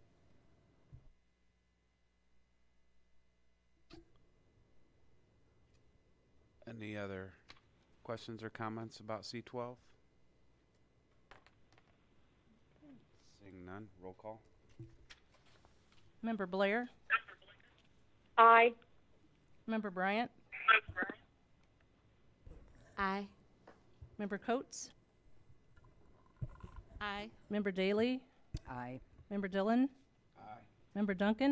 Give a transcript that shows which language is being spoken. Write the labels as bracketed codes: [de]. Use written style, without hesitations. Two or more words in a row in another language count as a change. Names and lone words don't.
[en] Any other questions or comments about C12? Seeing none, roll call. Member Blair? Aye. Member Bryant? Aye. Member Coates? Aye. Member Daley? Aye. Member Dillon? Aye. Member Duncan?